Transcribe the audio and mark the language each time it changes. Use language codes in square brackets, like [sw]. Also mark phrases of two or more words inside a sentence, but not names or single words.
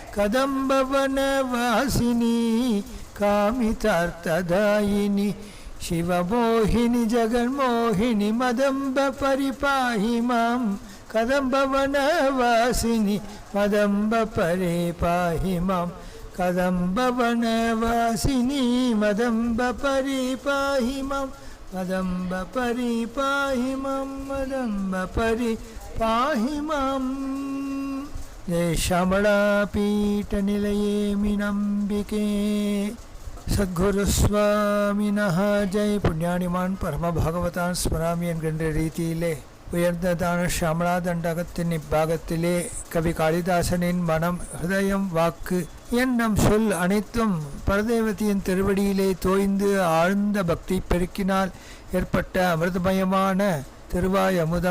[sa] कदम्बवनवासिनी कामितार्थदायिनी शिवमोहिनी जगन्मोहिनी मदम्ब परिपाहि मां कदम्बवनवासिनी मदम्ब परिपाहि मां कदम्बवनवासिनी मदम्ब परिपाहि मां मदम्ब परिपाहि मां मदम्ब परिपाहि मां। जय श्यामलापीठनिलये मीनाम्बिके सद्गुरु स्वामिनः जय। पुण्यानिमान् परमभागवतान् स्मरामि [ta] என்கின்ற ரீதியிலே உயர்ந்ததான ஷாமளா தண்டகத்தின் இப்பாகத்திலே கவி காளிதாசனின் மனம், ஹிருதயம், வாக்கு, எண்ணம், சொல் அனைத்தும் பரதேவதியின் திருவடியிலே தோய்ந்து ஆழ்ந்த பக்தி பெருக்கினால் ஏற்பட்ட அமிர்தமயமான திருவாய் அமுதம்.